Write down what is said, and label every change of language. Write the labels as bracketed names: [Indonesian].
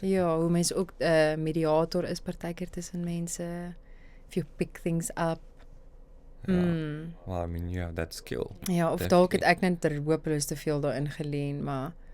[Afrikaans] Ja, hoe mense ook mediator is partykeer tussen mense. [English] If you pick things up. Well, I mean, you have that skill. [Afrikaans] Ja, of dalk het ek net hopeloos te veel daarin geleen, maar